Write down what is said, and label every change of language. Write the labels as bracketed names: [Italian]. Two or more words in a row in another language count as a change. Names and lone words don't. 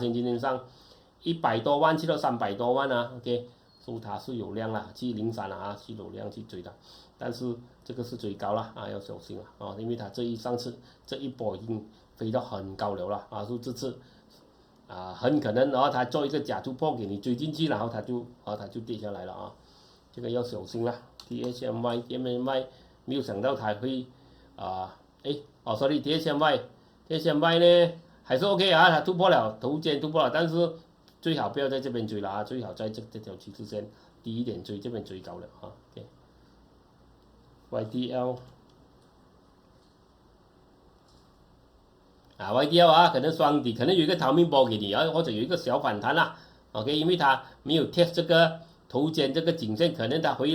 [Chinese] 今天上100多萬去到300多萬OK 所以它是有量了703是有量去追的，但是這個是最高了要小心了因為它上次這一波已經飛到很高了所以這次很可能它做一個假突破給你追進去，然後它就跌下來了這個要小心了。DHMY 沒有想到它會 DHMY 呢還是 OK 它突破了頭肩突破了，但是最好不要在這邊追了最好在這條趨勢線低一點追，這邊追高了YDL YDL 可能雙底，可能有一個逃命波給你或者有一個小反彈OK 因為它沒有 test 這個頭肩這個頸線，可能它回